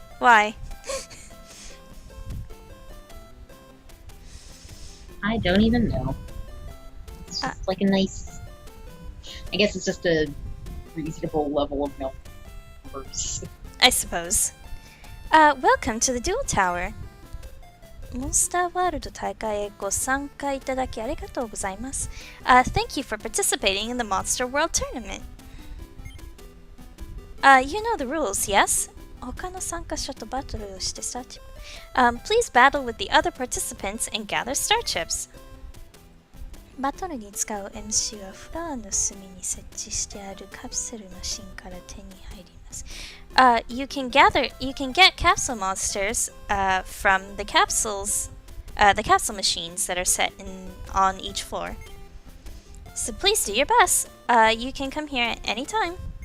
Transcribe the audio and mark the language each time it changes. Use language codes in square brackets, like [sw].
[en] Why? I don't even know. It's just like a nice... I guess it's just a reasonable level of numbers. I suppose. Welcome to the Duel Tower. [ja] Monster World 大会へご参加いただきありがとうございます。 [en] Thank you for participating in the Monster World Tournament. You know the rules, yes? [ja] 他の参加者とバトルをしてスターチップ。 [en] Please battle with the other participants and gather star chips. [ja] バトルに使う MC はフロアの隅に設置してあるカプセルマシンから手に入ります。 [en] You can get capsule monsters from the capsule machines that are set on each floor. So please do your best. You can come here at any time.